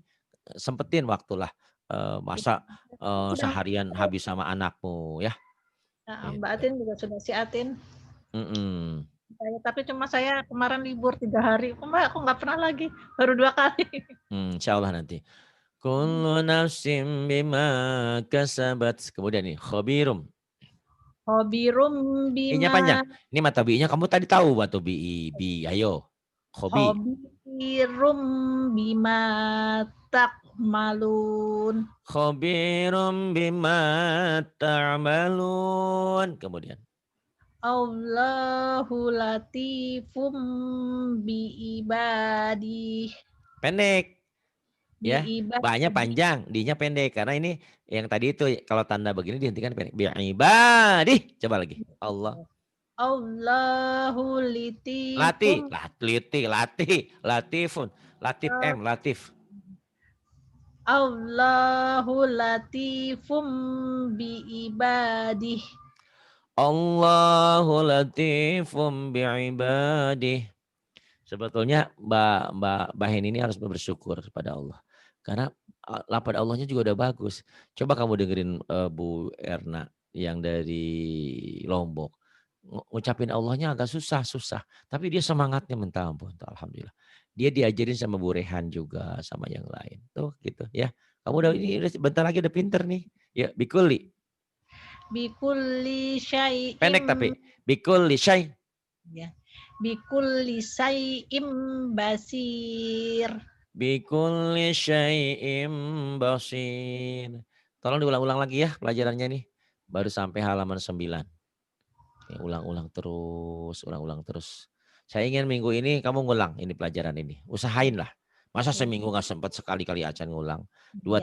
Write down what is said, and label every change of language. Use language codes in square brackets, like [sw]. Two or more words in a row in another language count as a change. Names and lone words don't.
[id] Sempetin waktulah. Masa Sudah, seharian habis sama anakmu ya. nah, Mbak Gitu. Atin juga sudah si Atin. Mm-mm. Tapi cuma saya kemarin libur 3 hari. Mbak, aku nggak pernah lagi. Baru 2 kali. Insya Allah nanti. [ar] كل نفس بما كسبت. [id] Kemudian nih, khobirum. Hobirum I-nya bima. panjang. Ini mata bi-nya kamu tadi tahu batu bi, bi. Ayo. Khobi. [ar] خبير بما تعملون. خبير بما تعملون. Kemudian. الله لطيف بعبادي. [id] Pendek. Bi Ya. Ba-nya ibadi. panjang. D-nya pendek. Karena ini yang tadi itu kalau tanda begini dihentikan pendek. [ar] بعبادي. [id] Coba lagi. Allah. Allahu Latih. litifum. Latih. Latifun. Latif M. Latif. [ar] الله لطيف بعباده. الله لطيف بعباده. [id] Sebetulnya Mbak Hen ini harus bersyukur kepada Allah. Karena lapad Allahnya juga udah bagus. Coba kamu dengerin Bu Erna yang dari Lombok. Ngucapin Allahnya agak susah. Tapi dia semangatnya minta ampun. Tuh, alhamdulillah. Dia diajarin sama Bu Rehan juga sama yang lain. Tuh gitu ya. Kamu udah ini bentar lagi udah pinter nih. Ya, bikuli. Bikulli Pendek syai'im. tapi [ar] بكل شيء. Ya. بكل شيء بصير. بكل شيء بصير. [id] Tolong diulang-ulang lagi ya pelajarannya nih. Baru sampai halaman 9. Ulang-ulang terus. Saya ingin minggu ini kamu ngulang ini pelajaran ini. Usahain lah. Masa seminggu nggak sempat sekali-kali acan ngulang. 2,